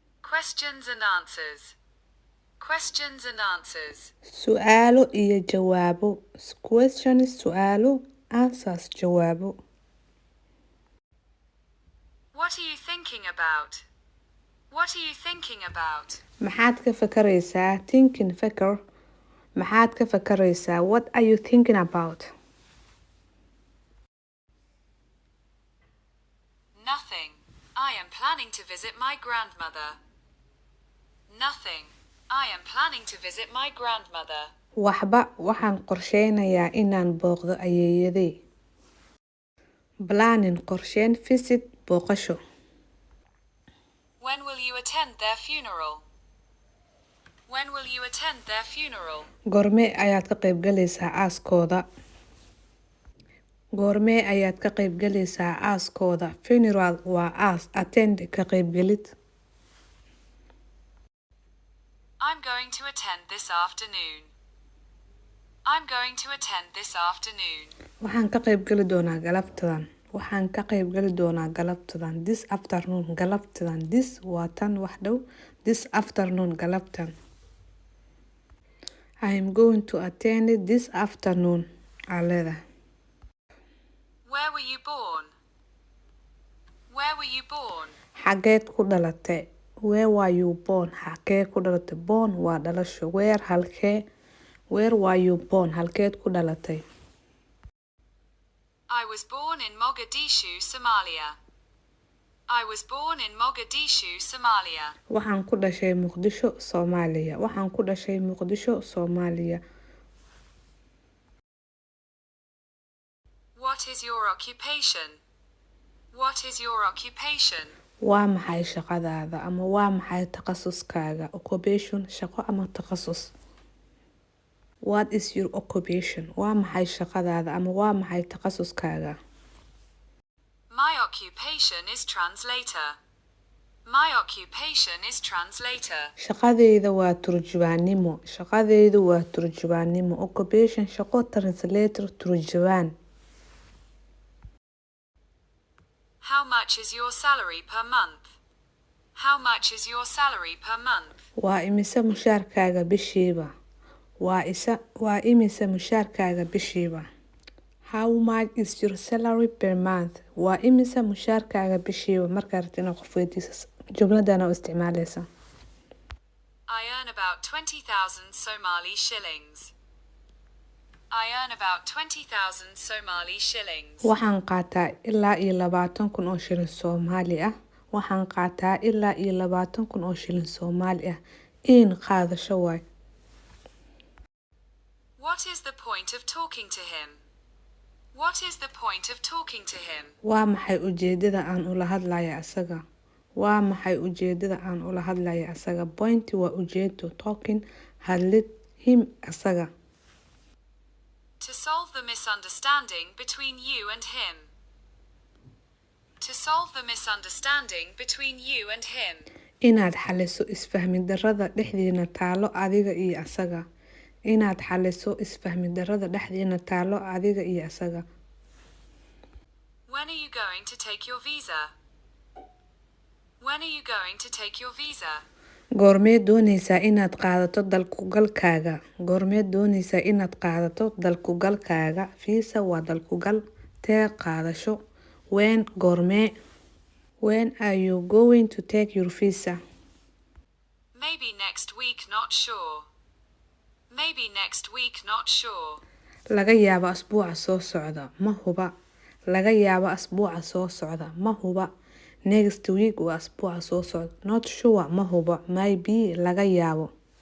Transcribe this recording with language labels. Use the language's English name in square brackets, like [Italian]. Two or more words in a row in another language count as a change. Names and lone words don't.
[English] Questions and answers. Questions and answers. [Somali] su'aalo iyo jawaabo. Questions su'aalo, answers jawaabo. [English] What are you thinking about? What are you thinking about? [Somali] Maxaad ka fakaraysaa? Thinking fakar. Maxaad ka fakaraysaa? [English] What are you thinking about? Nothing. I am planning to visit my grandmother. Nothing. I am planning to visit my grandmother. [Somali] Waxba, waxaan qorsheynayaa inaan booqdo ayeeyaday. Planning qorsheen, visit booqasho. [English] When will you attend their funeral? When will you attend their funeral? [Somali] Goormee ayaad ka qaybgalaysaa aaskooda? Goormee ayaad ka qaybgalaysaa aaskooda? Funeral waa aas, attend ka qaybgalid. [English] I'm going to attend this afternoon. I'm going to attend this afternoon. [Somali] Waxaan ka qaybgali doonaa galabtadan. Waxaan ka qaybgali doonaa galabtadan. [English] This afternoon, galabtadan. [Somali] This waa tan wax dhow. [English] This afternoon, galabtan. I am going to attend it this afternoon. Aleeda. Where were you born? Where were you born? [Somali] Xageed ku dhalatay? [English] Where were you born? [Somali] Xagee ku dhalatay? Born waa dhalasho. Where halkee? [English] Where were you born? [Somali] Halkeed ku dhalatay? [English] I was born in Mogadishu, Somalia. I was born in Mogadishu, Somalia. [Somali] Waxaan ku dhashay Muqdisho, Soomaaliya. Waxaan ku dhashay Muqdisho, Soomaaliya. [English] What is your occupation? What is your occupation? [Somali] Waa maxay shaqadaada ama waa maxay takhasuskaaga? Occupation, shaqo ama takhasus. [English] What is your occupation? [Somali] Waa maxay shaqadaada ama waa maxay takhasuskaaga? [English] My occupation is translator. My occupation is translator. [Somali] Shaqadeyda waa turjubaannimo. Shaqadeydu waa turjubaannimo. Occupation, shaqo, translator, turjubaan. [English] How much is your salary per month? How much is your salary per month? [Somali] Waa imise mushaarkaaga bishiiba? Waa imise mushaarkaaga bishiiba? [English] How much is your salary per month? [Somali] Waa imise mushaarkaaga bishiiba? Markaad rabto inaad qof weydiiso jumladana u isticmaalaysa. [English] I earn about 20,000 Somali shillings. I earn about 20,000 Somali shillings. [Somali] Waxaan qaataa ilaa iyo 20,000 oo shilin Soomaali ah. Waxaan qaataa ilaa iyo 20,000 oo shilin Soomaali ah. In qaadasho waay. [English] What is the point of talking to him? What is the point of talking to him? [Somali] Waa maxay ujeedada aan ula hadlayo asaga? Waa maxay ujeedada aan ula hadlayo asaga? Point waa ujeedo, talking, hadlid, him asaga. [English] To solve the misunderstanding between you and him. To solve the misunderstanding between you and him. [Somali] Inaad xaliso isfahmi darrada dhexdiina taalo adiga iyo asaga. Inaad xaliso isfahmi darrada dhexdiina taalo adiga iyo asaga. [English] When are you going to take your visa? When are you going to take your visa? [Somali] Goormee doonaysaa inaad qaadato dalkugalkaaga? Goormee doonaysaa inaad qaadato dalkugalkaaga? Visa waa dalkugal, tee qaadasho. When, goormee. [English] When are you going to take your visa? Maybe next week, not sure. Maybe next week, not sure. [Somali] Laga yaabo asbuuca soo socda, ma huba. Laga yaabo asbuuca soo socda, ma huba. [English] Next week [Somali] waa asbuuca soo socda. [English] Not sure, [Somali] ma huba. Maybe, laga yaabo.